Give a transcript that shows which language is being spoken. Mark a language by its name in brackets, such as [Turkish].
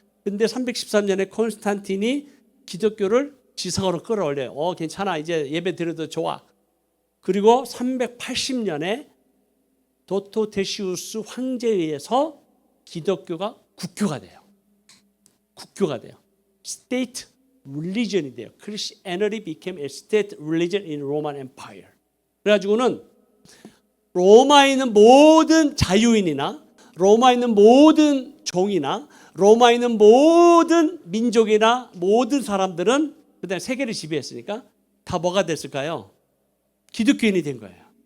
[Korean] 근데 313년에 콘스탄틴이 기독교를 지상으로 끌어올려요. 괜찮아, 이제 예배 드려도 좋아. 그리고 380년에 도토테시우스 황제에 의해서 기독교가 국교가 돼요. 국교가 돼요. 스테이트 religion이 돼요. [English] Christianity became a state religion in Roman Empire. [Korean] 그래가지고는 로마에 있는 모든 자유인이나 로마에 있는 모든 종이나 로마에 있는 모든 민족이나 모든 사람들은, 그다음에 세계를 지배했으니까 다 뭐가 됐을까요? 기독교인이 된 거예요.